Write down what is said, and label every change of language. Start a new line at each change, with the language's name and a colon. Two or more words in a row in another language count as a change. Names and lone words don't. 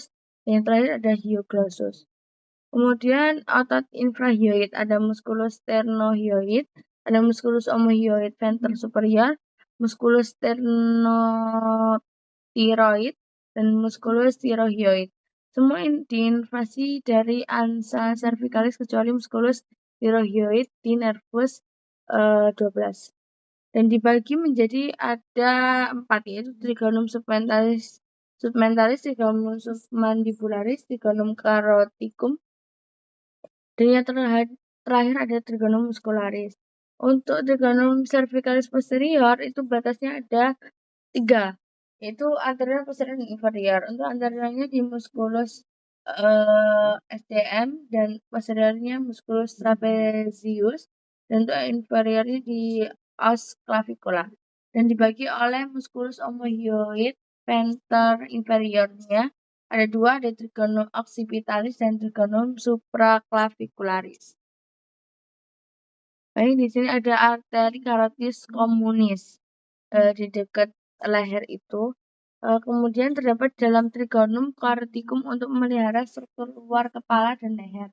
Indonesian: Dan yang terakhir ada hyoglossus. Kemudian otot infrahyoid ada
Latin: musculus sternohyoid,
Indonesian: ada
Latin: musculus omohyoid venter superior, musculus sternothyroid,
Indonesian: dan
Latin: musculus thyrohyoid.
Indonesian: Semua diinvasi dari
Latin: ansa cervicalis
Indonesian: kecuali
Latin: musculus thyrohyoid
Indonesian: di nervus 12. Dan dibagi menjadi ada 4, yaitu
Latin: trigonum submentalis, trigonum submandibularis, trigonum caroticum,
Indonesian: dan yang terakhir ada
Latin: trigonum muscularis.
Indonesian: Untuk
Latin: trigonum cervicalis posterior
Indonesian: itu batasnya ada 3, yaitu anterior, posterior, dan inferior. Untuk anteriornya di
Latin: musculus STM
Indonesian: dan posteriornya
Latin: musculus trapezius,
Indonesian: dan untuk inferiornya di
Latin: os clavicula.
Indonesian: Dan dibagi oleh
Latin: musculus omohyoid venter inferiornya
Indonesian: ada 2, ada
Latin: trigonum occipitalis
Indonesian: dan
Latin: trigonum supraclavicularis.
Indonesian: Baik, di sini ada
Latin: arteri carotis communis
Indonesian: di dekat leher itu. Kemudian terdapat dalam
Latin: trigonum caroticum
Indonesian: untuk memelihara struktur luar kepala dan leher.